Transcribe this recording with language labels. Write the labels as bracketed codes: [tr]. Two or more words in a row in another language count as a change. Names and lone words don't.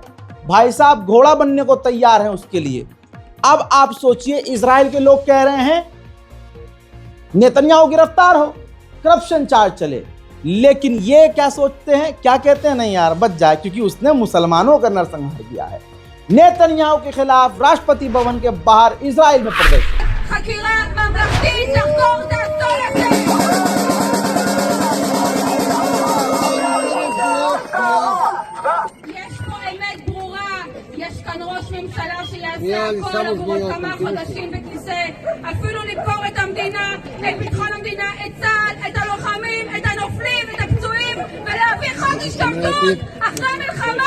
[hi] भाई साहब घोड़ा बनने को तैयार हैं उसके लिए। अब आप सोचिए, इजराइल के लोग कह रहे हैं नेतन्याहू गिरफ्तार हो, [en] corruption charge [hi] चले, लेकिन ये क्या सोचते हैं, क्या कहते हैं, नहीं यार बच जाए क्योंकि उसने मुसलमानों का नरसंहार किया है। नेतन्याहू के खिलाफ राष्ट्रपति भवन के बाहर इजराइल में प्रदर्शन। [he] כל עבור כמה חודשים בכיסא, אפילו למכור את המדינה, את ביטחון המדינה, את צה"ל, את הלוחמים, את הנופלים, את הפצועים, ולהביא חוק השתמטות אחרי מלחמה.